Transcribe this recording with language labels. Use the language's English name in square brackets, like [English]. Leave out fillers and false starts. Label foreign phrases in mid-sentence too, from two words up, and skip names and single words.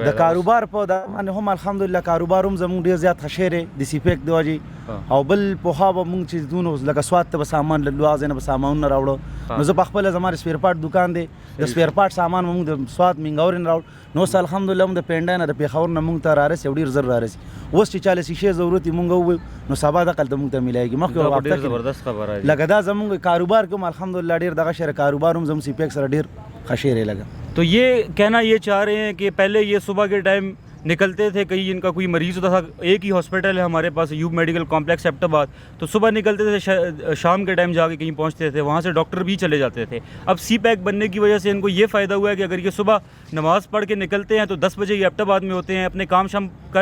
[Pashto] د کاروبار په دا باندې هم الحمدلله کاروبار هم زموږ ډېر زیات ښه شی دی د سیپیک د وجې او بل پخوا به مونږ چې دونه لکه سوات ته به سامان له هغه ځای نه به سامانونه راوړه نو زه په خپله زما د [English] spare part [Pashto] دکان دی د [English] spare part [Pashto] سامان مونږ د سوات مینګاورې نه راوړ نو اوس الحمدلله هم د پنډای نه د پېښور نه مونږ ته رارسي او ډېر زر رارسي اوس چې چاله شیشې ضرورت وي مونږ ووایو نو سبا دقلته مونږ ته میلایږي مخکې ډېر زبردست خبره لکه دا زمونږ کاروبار کې هم الحمدلله ډېر دغه شی کاروبار هم زموږ سیپیک سره ډېر ښه شی لګا [Urdu] تو یہ کہنا یہ چاہ رہے ہیں کہ پہلے یہ صبح کے ٹائم نکلتے تھے کہیں ان کا کوئی مریض ہوتا تھا ایک ہی ہاسپٹل ہے ہمارے پاس ایوب میڈیکل کمپلیکس ایبٹ آباد تو صبح نکلتے تھے شام کے ٹائم جا کے کہیں پہنچتے تھے وہاں سے ڈاکٹر بھی چلے جاتے تھے اب سی پیک بننے کی وجہ سے ان کو یہ فائدہ ہوا ہے کہ اگر یہ صبح نماز پڑھ کے نکلتے ہیں تو 10 بجے یہ ایبٹ آباد میں ہوتے ہیں اپنے کام شام کر